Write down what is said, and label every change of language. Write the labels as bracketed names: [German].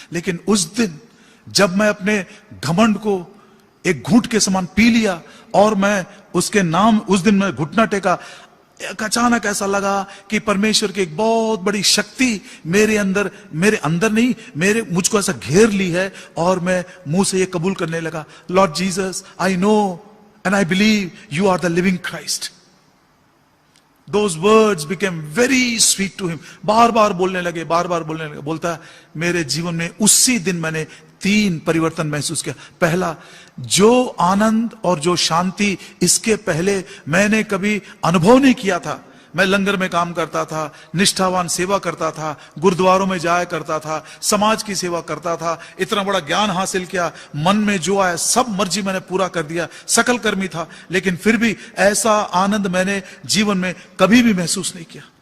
[Hindi] लेकिन उस दिन जब मैं अपने घमंड को एक घूंट के समान पी लिया और मैं उसके नाम, उस दिन मैं घुटना टेका, अचानक ऐसा लगा कि परमेश्वर की एक बहुत बड़ी शक्ति मेरे अंदर नहीं, मुझको ऐसा घेर ली है, और मैं मुंह से ये कबूल करने लगा, [English] Lord Jesus, I know and I believe you are the living Christ. Those words became very sweet to him. [Hindi] बार बार बोलने लगे, बार बार बोलने लगे। बोलता है, मेरे जीवन में उसी दिन मैंने 3 परिवर्तन महसूस किया। पहला, जो आनंद और जो शांति इसके पहले मैंने कभी अनुभव नहीं किया था, मैं लंगर में काम करता था, निष्ठावान सेवा करता था, गुरुद्वारों में जाया करता था, समाज की सेवा करता था, इतना बड़ा ज्ञान हासिल किया, मन में जो आया सब मर्जी मैंने पूरा कर दिया, सकल कर्मी था, लेकिन फिर भी ऐसा आनंद मैंने जीवन में कभी भी महसूस नहीं किया।